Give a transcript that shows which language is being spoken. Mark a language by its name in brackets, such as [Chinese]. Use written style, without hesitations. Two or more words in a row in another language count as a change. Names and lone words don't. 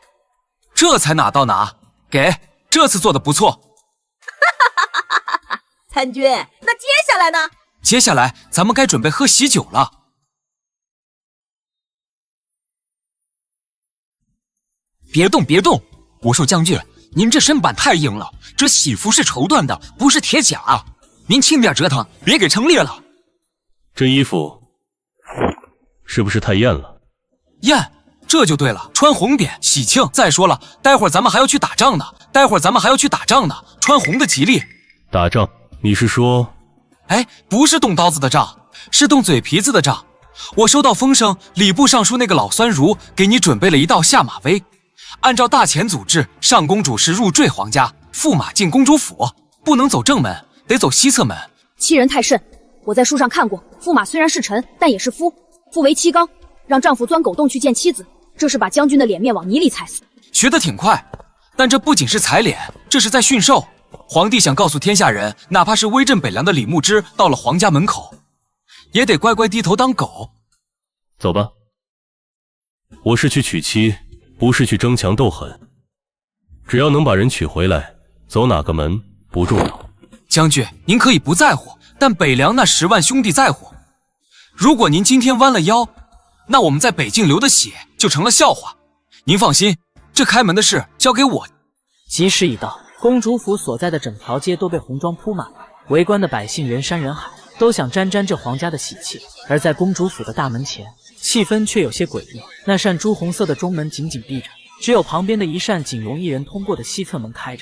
[Chinese] 這才哪到哪，給，這次做的不錯。參軍，那接下來呢？接下來咱們該準備喝喜酒了。別動別動！我說將軍，您這身板太硬了，這喜服是綢緞的，不是鐵甲。您輕點折騰，別給撐裂了。這衣服是不是太豔了？豔，這就對了，穿紅點喜慶。再說了，待會兒咱們還要去打仗呢，穿紅的吉利。打仗？你是說？哎，不是動刀子的仗，是動嘴皮子的仗。我收到風聲，禮部尚書那個老酸儒給你準備了一道下馬威。按照大前祖制，上公主是入贅皇家，駙馬進公主府，不能走正門，得走西側門。欺人太甚！我在書上看過，駙馬雖然是臣，但也是夫。夫為妻綱，讓丈夫鑽狗洞去見妻子，這是把將軍的臉面往泥裡踩死。學得挺快，但這不僅是踩臉，這是在馴獸。皇帝想告訴天下人，哪怕是威震北涼的李牧之到了皇家門口，也得乖乖低頭當狗。走吧，我是去娶妻，不是去爭強鬥狠。只要能把人娶回来，走哪個門不重要。將軍，您可以不在乎，但北涼那10萬兄弟在乎。如果您今天彎了腰，那我們在北境流的血就成了笑話。您放心，這開門的事交給我。吉時已到，公主府所在的整條街都被紅裝鋪滿了，圍觀的百姓人山人海，都想沾沾這皇家的喜氣。而在公主府的大門前，氣氛卻有些詭異。那扇朱紅色的中門緊緊閉着，只有旁邊的一扇僅容一人通過的西側門開着。